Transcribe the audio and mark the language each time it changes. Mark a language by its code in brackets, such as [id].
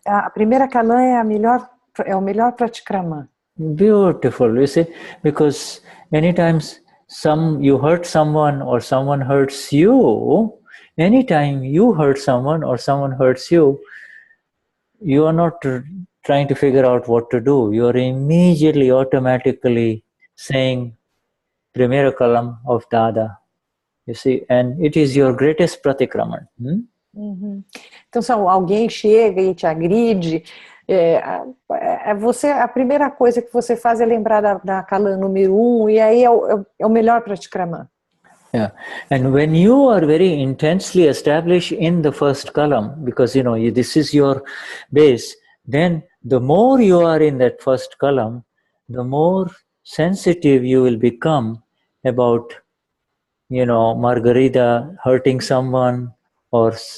[pt] A primeira calã é o melhor pratikraman. [en] Beautiful, you see, because many times you hurt someone or someone hurts you. Anytime you hurt someone or someone hurts you, you are not trying to figure out what to do. You are immediately, automatically saying, primeiro column of Dada. You see, and it is your greatest pratikraman. [pt] Então, se alguém chega e te agride, a primeira coisa que você faz é lembrar da Kalan número 1, e aí é o melhor pratikraman. [en] Yeah, and when you are very intensely established in the first column, because this is your base, then the more you are in that first column, the more sensitive you will become about, Margarida hurting someone, or